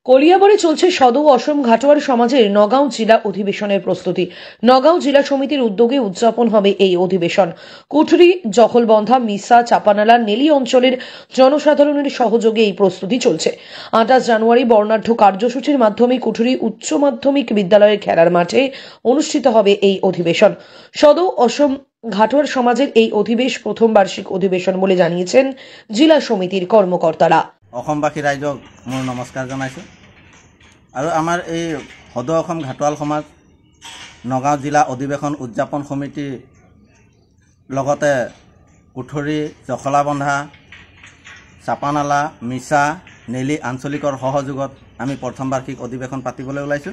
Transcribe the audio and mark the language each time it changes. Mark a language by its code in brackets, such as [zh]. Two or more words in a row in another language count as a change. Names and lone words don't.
[bn] কলিয়াবরে চলছে সদৌ অসম ঘাটোয়ার সমাজের নগাঁও জেলা অধিবেশনের প্রস্তুতি। নগাঁও জেলা সমিতির উদ্যোগে উদযাপন হবে এই অধিবেশন। কুঠরি, জখলবন্ধা, মিসা, চাপানালা, নেলি অঞ্চলের জনসাধারণের সহযোগে এই প্রস্তুতি চলছে। 28 জানুয়ারি বর্ণাঢ্য কার্যসূচির মাধ্যমে কুঠরি উচ্চ মাধ্যমিক বিদ্যালয়ের খেলার মাঠে অনুষ্ঠিত হবে এই অধিবেশন। সদৌ অসম ঘাটোয়ার সমাজের এই অধিবেশ প্রথম বার্ষিক অধিবেশন বলে জানিয়েছেন জেলা সমিতির কর্মকর্তারা। [as] অসমবাসী ৰাইজক মোৰ নমস্কাৰ জনাইছোঁ আৰু আমাৰ এই সদৌ অসম ঘাটোৱাল সমাজ নগাঁও জিলা অধিৱেশন উদযাপন সমিতিৰ লগতে কুঠৰি, জখলাবন্ধা, চাপানালা, মিছা, নেলি আঞ্চলিকৰ সহযোগত আমি প্ৰথম বাৰ্ষিক অধিৱেশন পাতিবলৈ ওলাইছোঁ।